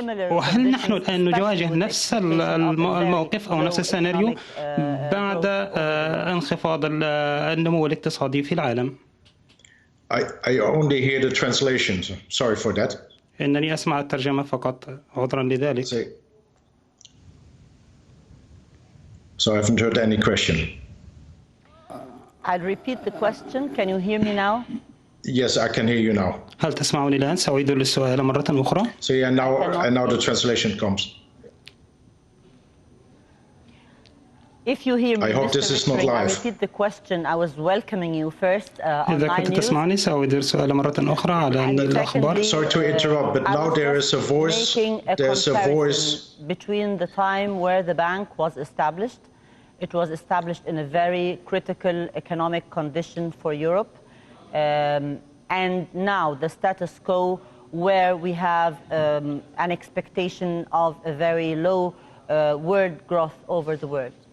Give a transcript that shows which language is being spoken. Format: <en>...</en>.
<ar>وهل نحن الآن نواجه نفس الموقف أو نفس السيناريو بعد انخفاض النمو الاقتصادي في العالم؟</ar> <en>I only hear the translation. Sorry for that.</en> <ar>إنني أسمع الترجمة فقط، عذرا لذلك.</ar> <en>So I haven't heard any question. I'll repeat the question. Can you hear me now? Yes, I can hear you now.</en> <ar>هل تسمعني الآن؟ سأعيد للسؤال مرة أخرى.</ar> <en>So yeah, now the translation comes. If you hear me, I hope this is not live. I repeat the question. I was welcoming you first on</en> <ar>إذا كنت تسمعني سأعيد السؤال مرة أخرى على الأخبار.</ar> <en>Sorry to interrupt, but now there is a voice. There's a voice between the time where the bank was established. It was established in a very critical economic condition for Europe. And now the status quo, where we have an expectation of a very low world growth over the world.</en>